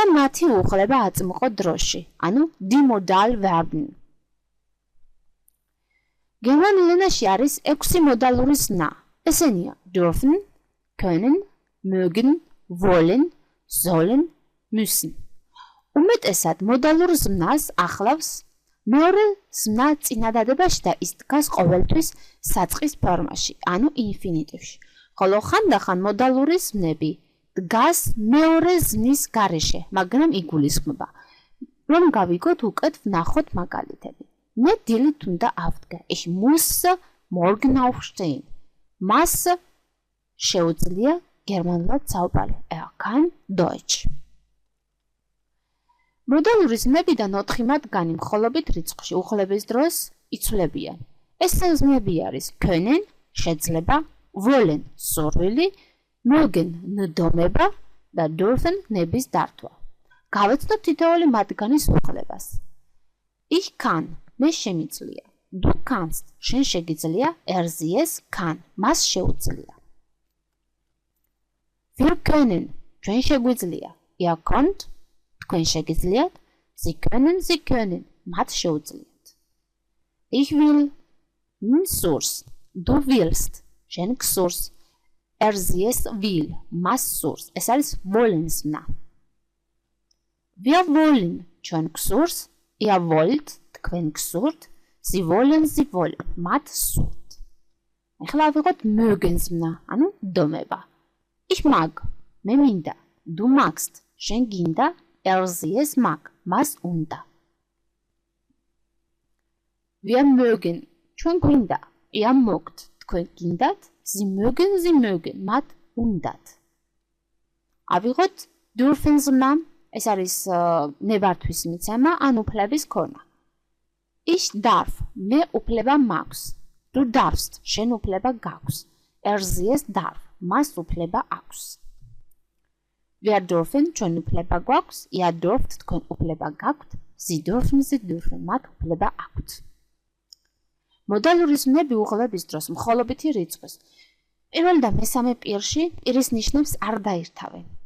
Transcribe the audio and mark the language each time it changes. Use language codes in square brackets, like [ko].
[ka] და მათი უხლება აწმყო დროში, ანუ [de] die Modal Verben. [ka] გერმანულ ენაში არის 6 მოდალური ზნა. ესენია [de] dürfen, können, mögen, wollen, sollen, müssen. [ka] უმეტესად მოდალურ ზნას ახლავს მეორე ზნა წინადადებაში და ის დგას ყოველთვის საწყის ფორმაში, ანუ ინფინიტივში. ხოლო ხანდახან მოდალური ზნები დგას მეორე ზნის გარეშე, მაგრამ იგულისხმება. რომ გავიგოთ, უკეთ ვნახოთ მაგალითები. მე დილით უნდა ავდგა. [de] Ich muss morgen aufstehen. [ka] მას შეუძლია გერმანულად საუბარი. [de] Er kann Deutsch. [ka] მოდალური ზნებიდან 4 მათგანი მხოლობით რიცხვში უხლების დროს იცვლებიან. ეს ზნები არის können, შეძლება, wollen, სურვილი, mögen, ნდომება და dürfen, ნების დართვა. გავეცნოთ თითოეული მათგანის უხლებას. [de] Ich kann, [ka] მე შემიძლია. [de] Du kannst, [ka] შენ შეგიძლია, [de] er sie es kann, [ka] მას შეუძლია. [de] Wir können, [ka] ჩვენ შეგვიძლია. [de] Ihr könnt, [ka] თქვენ შეგიძლიათ, [de] Sie können, [ka] მათ შეუძლიათ. [de] Ich will, [ka] სურს, [de] du willst, [ka] შენ გსურს, [de] er sie es will, [ka] მას სურს, ეს არის [de] wollen [ka] ზნა. [de] Wir wollen, [ka] ჩვენ გსურს, [de] ihr wollt, [ka] თქვენ გსურთ, [de] Sie wollen, [ka] მათ სურთ. ახლა ავიღოთ mögen ზნა, ანუ დომება. [de] Ich mag, [ka] მე მინდა, [de] du magst, [ka] შენ გინდა, [de] er sie es mag, [ka] მას უნდა. [de] Wir mögen, [ka] ჩვენ გვინდა, [de] ihr mögt, [ka] თქვენ გინდათ, [de] Sie mögen, [ka] მათ უნდათ. ავიღოთ dürfen ზნა, ეს არის ნებართვის მიცემა, ან უფლების ქონა. [de] Ich darf, [ka] მე უფლება მაქვს. [de] Du darfst, [ka] შენ უფლება გაქვს. [de] Er sie es darf, [ka] მას უფლება აქვს. [de] Wir dürfen, [ka] ჩვენ უფლება გვაქვს. [de] Ihr dürft, [ka] თქვენ უფლება გაქვთ. [de] Sie dürfen, [ka] მათ უფლება აქვთ. მოდალური ზნები უღლების დროს მხოლობითი რიცხვის პირველ და მესამე პირში პირის ნიშნებს არ დაირთავენ.